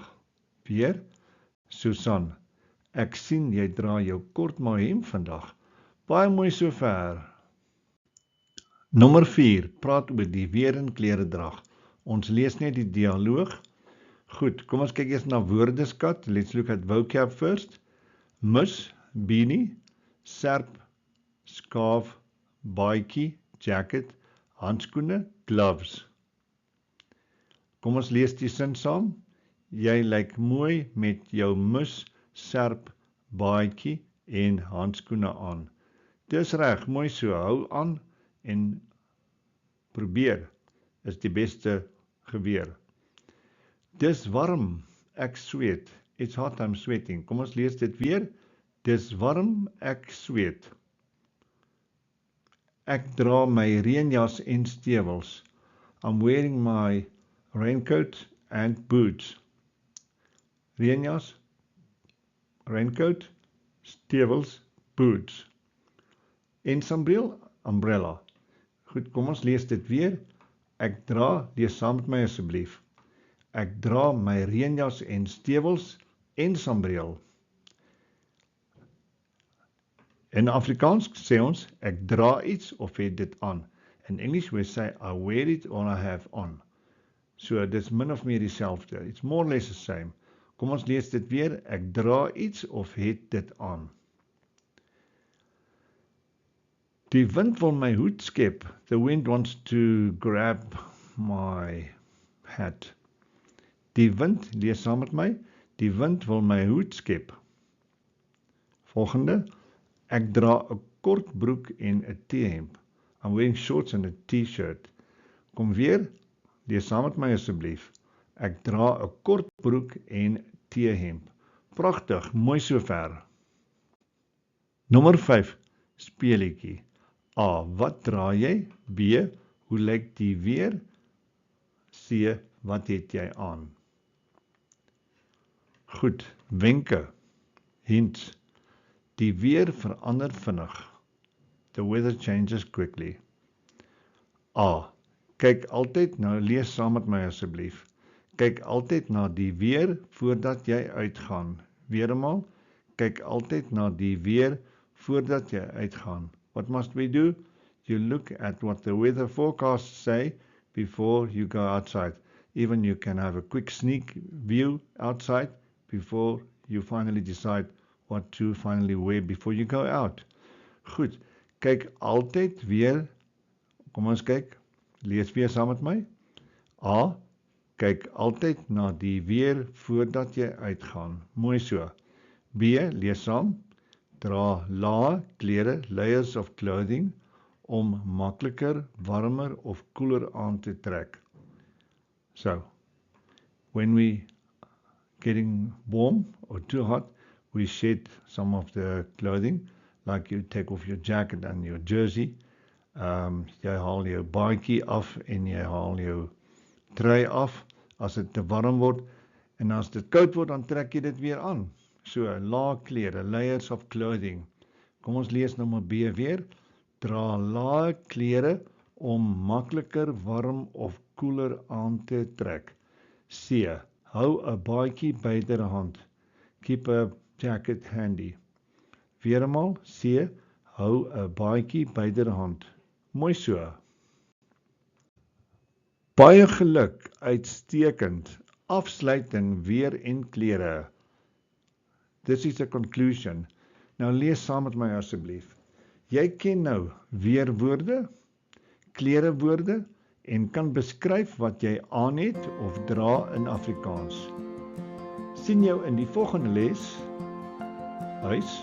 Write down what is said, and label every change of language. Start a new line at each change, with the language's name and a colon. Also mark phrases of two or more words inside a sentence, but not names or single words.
Afrikaans: Weer, Susan, ek sien jy dra jou kort mooi hemp vandag. Baie mooi sover. Nommer 4, praat oor die weer en kleredrag. Ons lees net die dialoog. Goed, kom ons kyk eers na woordeskat.
English: Let's look at vocab first.
Afrikaans: Mus, beanie, serp, skaaf, baadjie, jacket, handskoene, gloves. Kom ons lees die sin saam. Jy lyk mooi met jou mus, serp, baadjie en handskoene aan. Dis reg, mooi so. Hou aan en probeer. Is die beste geweer. Dis warm, ek sweet.
English: It's hot, I'm sweating.
Afrikaans: Kom ons lees dit weer. Dis warm, ek sweet. Ek dra my reënjas en stewels.
English: I'm wearing my raincoat and boots.
Afrikaans: Reënjas, raincoat, stewels, boots. En sambreel, umbrella. Goed, kom ons lees dit weer. Ek dra, lees saam met my asseblief. Ek dra my reënjas en stewels en sambreel. In Afrikaans sê ons, ek dra iets of het dit aan.
English: In English we say, I wear it or I have on.
Afrikaans: So, dis min of meer dieselfde.
English: It's more or less the same.
Afrikaans: Kom ons lees dit weer. Ek dra iets of het dit aan. Die wind wil my hoed skep.
English: The wind wants to grab my hat.
Afrikaans: Die wind, lees saam met my. Die wind wil my hoed skep. Volgende. Ek dra 'n kort broek en 'n T-hemp.
English: I'm wearing shorts and a T-shirt.
Afrikaans: Kom weer. Lees saam met my asseblief. Ek dra 'n kort broek en T-hemp. Pragtig, mooi sover. Nommer 5. Speletjie. A. Wat dra jy? B. Hoe lyk die weer? C. Wat het jy aan? Goed, wenke.
English: Hints.
Afrikaans: Die weer verander vinnig.
English: The weather changes quickly.
Afrikaans: A. Kyk altyd na, lees saam met my asseblief. Kyk altyd na die weer voordat jy uitgaan. Weer eenmaal, kyk altyd na die weer voordat jy uitgaan.
English: What must we do? You look at what the weather forecasts say before you go outside. Even you can have a quick sneak view outside before you finally decide what to finally wear before you go out.
Afrikaans: Goed, kyk altyd weer, kom ons kyk, lees weer saam met my. A, kyk altyd na die weer voordat jy uitgaan. Mooi so. B, lees saam. Dra lae klere,
English: layers of clothing,
Afrikaans: om makliker, warmer of koeler aan te trek.
English: So, when we getting warm or too hot, we shed some of the clothing, like you take off your jacket and your jersey.
Afrikaans: Jy haal jou baadjie af en jy haal jou trui af as dit te warm word, en as dit koud word, dan trek jy dit weer aan. So, lae klere,
English: layers of clothing.
Afrikaans: Kom ons lees nommer B weer. Dra lae klere om makliker warm of koeler aan te trek. C. Hou 'n baadjie byderhand.
English: Keep a jacket handy.
Afrikaans: Weer eenmaal, C. Hou 'n baadjie byderhand. Mooi so. Baie geluk, uitstekend. Afsluiting weer en klere.
English: This is a conclusion.
Afrikaans: Nou lees saam met my asseblief. Jy ken nou weerwoorde, klerewoorde en kan beskryf wat jy aan het of dra in Afrikaans. Sien jou in die volgende les. Huis.